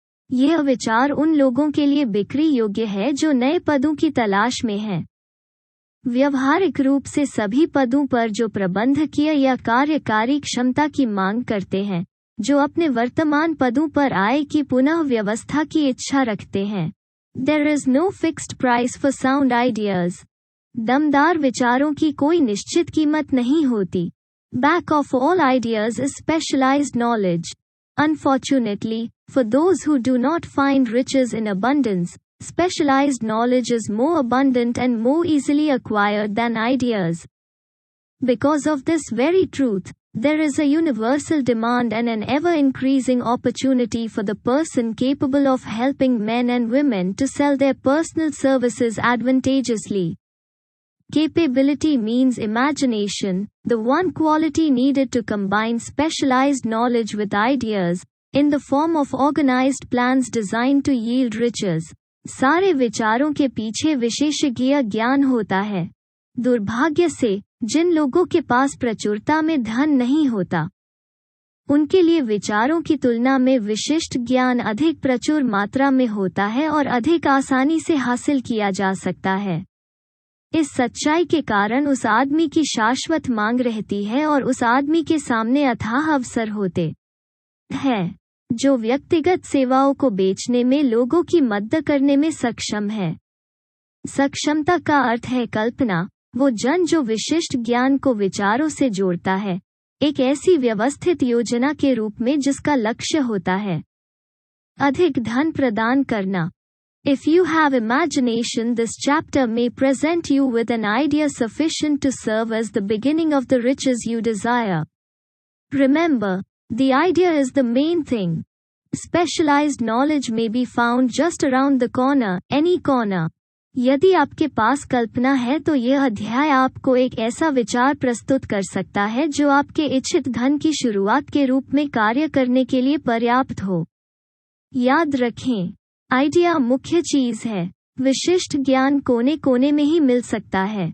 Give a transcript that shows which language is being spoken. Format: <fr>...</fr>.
<hi>यह विचार उन लोगों के लिए बिक्री योग्य है जो नए पदों की तलाश में हैं। व्यवहारिक रूप से सभी पदों पर जो प्रबंधकीय या कार्यकारी क्षमता की मांग करते हैं, जो अपने वर्तमान पदों पर आय की पुनः व्यवस्था की इच्छा रखते हैं।</hi> <en>There is no fixed price for sound ideas.</en> <hi>दमदार विचारों की कोई निश्चित कीमत नहीं होती।</hi> <en>Back of all ideas is specialized knowledge. Unfortunately, for those who do not find riches in abundance, specialized knowledge is more abundant and more easily acquired than ideas. Because of this very truth, there is a universal demand and an ever-increasing opportunity for the person capable of helping men and women to sell their personal services advantageously. Capability means imagination, the one quality needed to combine specialized knowledge with ideas, in the form of organized plans designed to yield riches.</en> <hi>सारे विचारों के पीछे विशेषज्ञ ज्ञान होता है। दुर्भाग्य से, जिन लोगों के पास प्रचुरता में धन नहीं होता, उनके लिए विचारों की तुलना में विशिष्ट ज्ञान अधिक प्रचुर मात्रा में होता है और अधिक आसानी से हासिल किया जा सकता है। इस सच्चाई के कारण उस आदमी की शाश्वत मांग रहती है और उस आदमी के सामने अथाह अवसर होते हैं, जो व्यक्तिगत सेवाओं को बेचने में लोगों की मदद करने में सक्षम है। सक्षमता का अर्थ है कल्पना, वो जन जो विशिष्ट ज्ञान को विचारों से जोड़ता है, एक ऐसी व्यवस्थित योजना के रूप में जिसका लक्ष्य होता है अधिक धन प्रदान करना।</hi> <en>If you have imagination, this chapter may present you with an idea sufficient to serve as the beginning of the riches you desire. Remember, the idea is the main thing. Specialized knowledge may be found just around the corner, any corner.</en> <hi>यदि आपके पास कल्पना है तो यह अध्याय आपको एक ऐसा विचार प्रस्तुत कर सकता है जो आपके इच्छित धन की शुरुआत के रूप में कार्य करने के लिए पर्याप्त हो। याद रखें, आइडिया मुख्य चीज है, विशिष्ट ज्ञान कोने कोने में ही मिल सकता है।</hi>